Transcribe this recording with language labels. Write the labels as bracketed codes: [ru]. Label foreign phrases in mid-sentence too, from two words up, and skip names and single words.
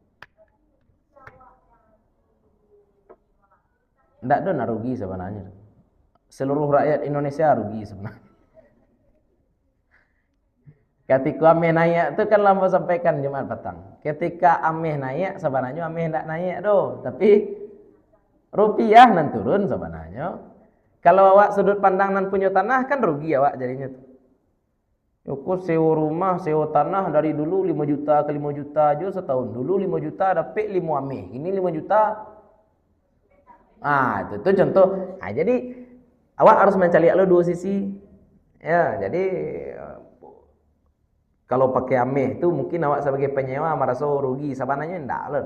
[id] Ndak ada rugi sebenarnya. Seluruh rakyat Indonesia rugi sebenarnya. Ketika ameh naik itu kan lama sampaikan Jumat petang. [min] Ketika ameh naik sebenarnya ameh ndak naik doh, tapi rupiah nan turun sebenarnya. Kalau awak sudut pandang nan punya tanah kan rugi awak jadinya tuh. [id] Aku sewa rumah, sewa tanah dari dulu 5 juta ke 5 juta aja setahun. Dulu 5 juta dapat 5 ameh. Ini 5 juta. Itu contoh. [min] Jadi awak harus mencari lo dua sisi. [id] Ya, jadi kalau pakai ameh itu mungkin awak sebagai penyewa merasa rugi, sebenarnya enggak lah.